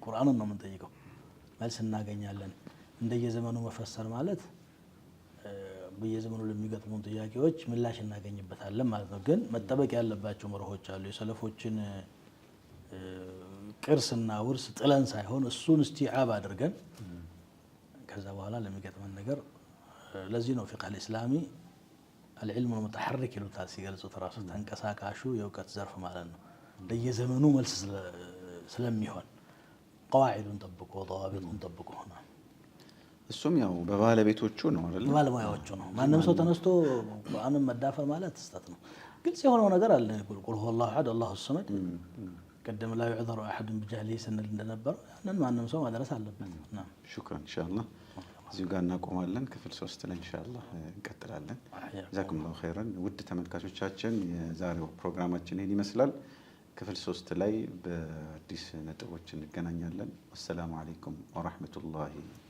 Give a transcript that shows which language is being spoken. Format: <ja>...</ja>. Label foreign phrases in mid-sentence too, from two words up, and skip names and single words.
<am>ቁርአንን ነው የምንጠይቀው። መልስ እናገኛለን። እንደየዘመኑ መፈሰር ማለት በየዘመኑ ለሚገጥሙን ጥያቄዎች ምላሽ እናገኝበታለን ማለት ነው። ግን መጠበቅ ያለባቸው መርሆች አሉ። የሰለፎችን ቅርስና ውርስ ጥለን ሳይሆን እሱን እስቲዓብ አድርገን ከዛ በኋላ ለሚገጥመን ነገር ለዚህ ነው</am> <ar>الفقه الإسلامي العلم المتحرك</ar> <am>ይሉታል ሲገልጹት ራሱ ተንቀሳቃሹ የእውቀት ዘርፍ ማለት ነው። ለየዘመኑ መልስ ስለሚሆን ቀዋዒዱን ጠብቆ ضوابطን ጠብቆ ሆነ። እሱም ያው በባለቤቶቹ ነው አይደል? ባለሙያዎቹ ነው። ማንም ሰው ተነስቶ ቁርአንን መዳፈር ማለት ስህተት ነው። ግልጽ የሆነው ነገር አለ።</am> <ar>قل هو الله أحد الله الصمد</ar> <am>ቀደም</am> <ar>لا يعذر أحد بجهله</ar> <am>ስንል እንደነበረው ያንን ማንም ሰው ማድረስ አለበት።</am> <ar>شكرا إن شاء الله።</ar> <am>እዚሁ ጋር እናቆማለን። ክፍል 3 ላይ ኢንሻአላህ እንቀጥላለን።</am> <ar>جزاكم الله خيرا።</ar> <am>ውድ ተመልካቾቻችን የዛሬው ፕሮግራማችን ይህን ይመስላል። ክፍል 3 ላይ በአዲስ ነጥቦች እንገናኛለን።</am> <ar>السلام عليكم ورحمة الله</ar>